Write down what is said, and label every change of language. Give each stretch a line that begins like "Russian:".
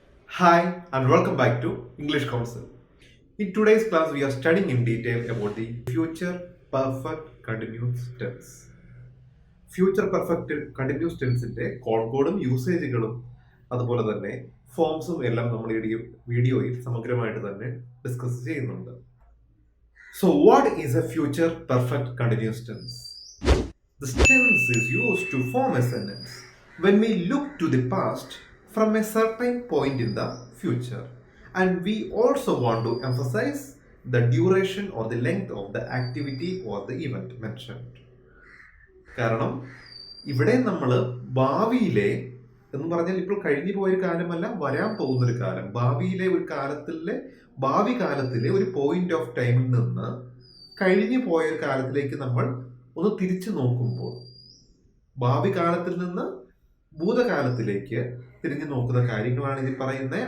English: Hi and welcome back to English Council. In today's class, we are studying in detail about the future perfect continuous tense.
Malayalam: Future perfect continuous ടെൻസിന്റെ കോൺകോഡും യൂസേജുകളും അതുപോലെ തന്നെ ഫോംസും എല്ലാം നമ്മൾ ഈ വീഡിയോയിൽ സമഗ്രമായിട്ട് തന്നെ discuss ചെയ്യുന്നുണ്ട്.
English: So what is a future perfect continuous tense? This tense is used to form a sentence when we look to the past from a certain point in the future, and we also want to emphasize the duration or the length of the activity or the event mentioned.
Malayalam: കാരണം ഇവിടെ നമ്മൾ ഭാവിയിലെ എന്ന് പറഞ്ഞാൽ ഇപ്പോൾ കഴിഞ്ഞു പോയൊരു കാലമല്ല, വരാൻ പോകുന്നൊരു കാലം, ഭാവിയിലെ ഒരു ഭാവി കാലത്തിലെ ഒരു പോയിന്റ് ഓഫ് ടൈമിൽ നിന്ന് കഴിഞ്ഞു പോയൊരു കാലത്തിലേക്ക് നമ്മൾ ഒന്ന് തിരിച്ചു നോക്കുമ്പോൾ, ഭാവി കാലത്തിൽ നിന്ന് ഭൂതകാലത്തിലേക്ക് തിരിഞ്ഞു നോക്കുന്ന കാര്യങ്ങളാണ് ഇതിൽ പറയുന്നത്.